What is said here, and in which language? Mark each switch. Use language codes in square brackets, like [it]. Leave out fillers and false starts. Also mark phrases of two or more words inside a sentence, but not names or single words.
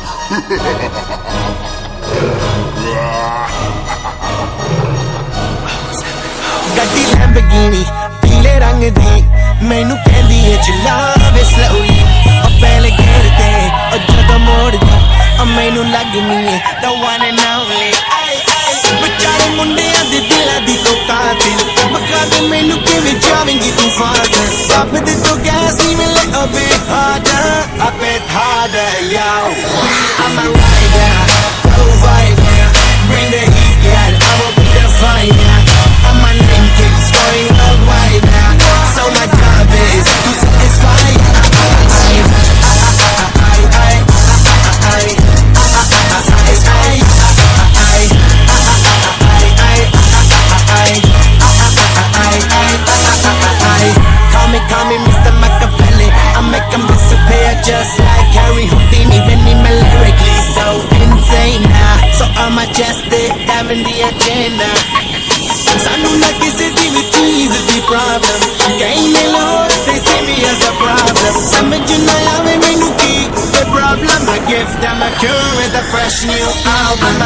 [pa] ਗੱਡੀ ਲੈਂਬਰਗਿਨੀ ਪੀਲੇ ਰੰਗ ਦੀ ਮੈਨੂੰ ਕਹਿੰਦੀ ਏ ਚਲਾਵੇ slowly ਉਹ ਪਹਿਲੇ ਗੇਰ ਤੇ ਉਹ ਜਦੋਂ ਮੋੜਦੀ ਮੈਨੂੰ ਲੱਗਨੀ ਏ [en] the one and only [pa] ਵਿਚਾਰੇ ਮੁੰਡਿਆਂ ਦੇ ਦਿਲਾਂ ਦੀ ਤੂੰ ਕਾਤਿਲ ਮਖਾ ਦੇ ਮੈਨੂੰ ਕਿਵੇਂ ਜਾਵੇਂਗੀ ਤੂੰ ਫਾਦਰ ਰੱਬ ਦੇ ਤੋਂ ਗੈਸ ਨਹੀਂ ਮਿਲੇ [en] a bit harder yo I'm a rider provider bring the heat girl I will be the fighter and my name keeps going worldwide now so my job is to satisfy Call me Mr. Machiavelli I make them disappear just like Harry Houdini even in my lyrically so insane now so I'm majestic having the agenda [pa] ਸਾਨੂੰ ਨਾ ਕਿਸੇ ਦੀ ਵੀ ਚੀਜ਼ ਦੀ ਪ੍ਰੋਬਲਮ ਕਹਿੰਦੇ ਲੋਕ [en] they see me as a problem [pa] ਸਮਝ ਨਾ ਆਵੇ ਮੈਨੂੰ ਕੀ [en] the problem I give them a cure with a fresh new album I'm